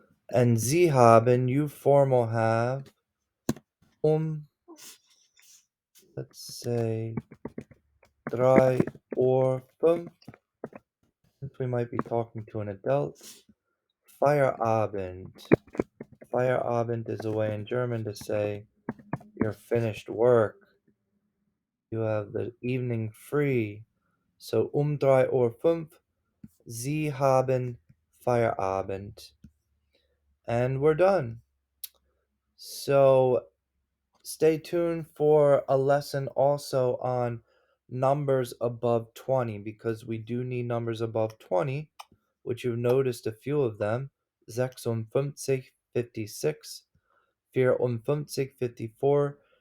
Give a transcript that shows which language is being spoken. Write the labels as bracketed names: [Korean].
[English] And [German] Sie haben, [English] you formal have, let's say, 3:05, since we might be talking to an adult. Feierabend. Feierabend is a way in German to say you're finished work. You have the evening free. So [German] 3:05, Sie haben Feierabend. [English] And we're done. So stay tuned for a lesson also on numbers above 20, because we do need numbers above 20, which you've noticed a few of them. 56, 56, 54, 54.